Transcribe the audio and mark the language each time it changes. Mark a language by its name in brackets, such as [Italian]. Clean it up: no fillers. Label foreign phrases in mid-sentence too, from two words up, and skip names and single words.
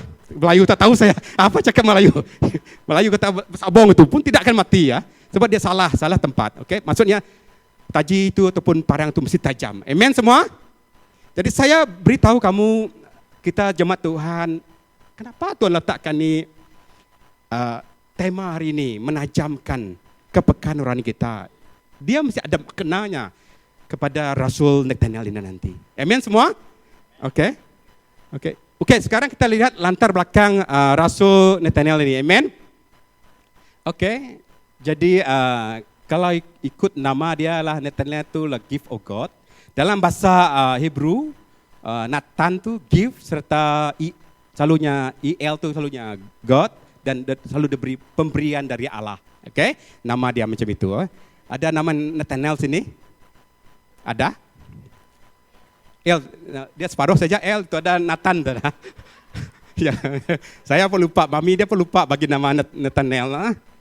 [Malay] Melayu tak tahu saya apa cakap Melayu. Melayu kata sabong itu pun tidak akan mati ya. Sebab dia salah tempat. Okey, maksudnya taji itu ataupun parang itu mesti tajam. Amen semua. Jadi saya beritahu kamu, kita jemaat Tuhan, kenapa Tuhan letakkan ni tema hari ini, menajamkan kepekaan rohani kita. Dia mesti ada kenanya kepada Rasul Nathanael ini nanti. Amen semua? Oke. Oke, sekarang kita lihat latar belakang Rasul Nathanael ini. Amen. Oke. Jadi kalau ikut nama dia lah Nathanael itu lah [English] gift of God. [Malay] Dalam bahasa Hebrew, Nathan tu gift serta selalunya el tu selalunya God dan selalu diberi pemberian dari Allah. Oke, nama dia macam itu. Ada nama Nathanael sini? Ada? El, dia separuh saja El itu ada Nathan tu. Ya, saya pun lupa, mami dia pun lupa bagi nama Nathanael.